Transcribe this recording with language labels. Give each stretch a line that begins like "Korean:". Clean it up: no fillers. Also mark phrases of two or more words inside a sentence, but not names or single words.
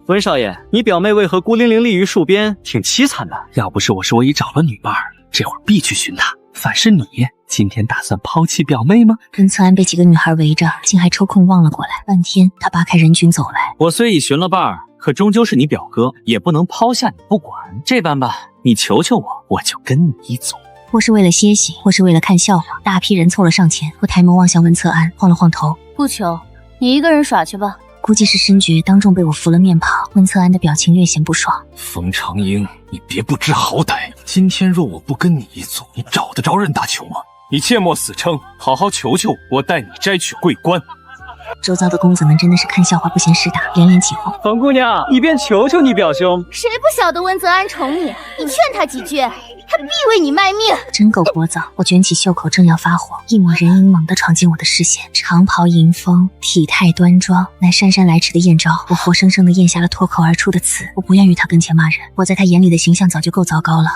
Chinese: 溫少爺，你表妹為何孤零零立於樹邊，挺淒慘的。要不是我已找了女伴，這會兒必去尋她。反是你，今天打算拋棄表妹嗎？溫策安被幾個女孩圍着，竟還抽空望了過來。半天，他扒開人群走來。我雖已尋了伴兒，可終究是你表哥，也不能拋下你不管。這般吧，你求求我，我就跟你一組。或是為了歇息，或是為了看笑話，大批人湊了上前。我抬眸望向溫策安，晃了晃頭： 不求，你一個人耍去吧。估計是申覺當众被我扶了面跑，溫策安的表情略顯不爽。風長英，你別不知好歹！今天若我不跟你一組，你找得着人打球吗？你切莫死撐，好好求求我，帶你摘取桂冠。周遭的公子们真的是看笑話不嫌事大，连连起哄。冯姑娘，你便求求你表兄。誰不曉得溫策安寵你？你勸他幾句，他必為你賣命。真夠聒噪！我捲起袖口正要發火，一抹人影猛地闖進我的視線。長袍迎風，體態端莊，乃姍姍來遲的燕昭。我活生生地咽下了脫口而出的詞。我不願於他跟前罵人，我在他眼裡的形象早就夠糟糕了。